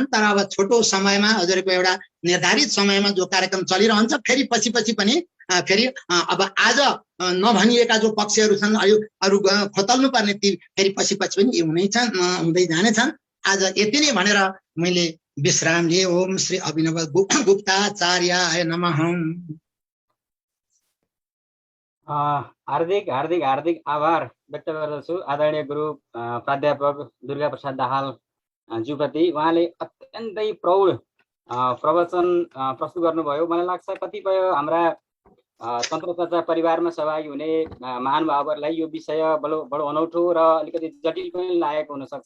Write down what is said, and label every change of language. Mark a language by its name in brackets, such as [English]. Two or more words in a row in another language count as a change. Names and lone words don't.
[Nepali] तर अब छोटो समयमा हजुरको एउटा निर्धारित समयमा जो कार्यक्रम चलिरहन्छ, फेरि पछि पनि फेरि अब आज नभनिएका जो पक्षहरू छन्, अरू खोतल्नु पर्ने ती फेरि पछि पनि हुँदै जानेछन्। आज यति नै भनेर मैले विश्राम लिए। [Sanskrit] ओम श्री अभिनव गुप्ताचार्याय नमः। [Nepali] हार्दिक हार्दिक हार्दिक आभार व्यक्त गर्दछु आदरणीय गुरु प्राध्यापक दुर्गा प्रसाद दाहाल ज्यूप्रति। उहाँले अत्यन्तै प्रौढ प्रवचन प्रस्तुत गर्नुभयो। मलाई लाग्छ कतिपय हाम्रा तन्त्रचर्चा परिवारमा सहभागी हुने महानुभावहरूलाई यो विषय बडो अनौठो र अलिकति जटिल पनि लागेको हुनसक्छ।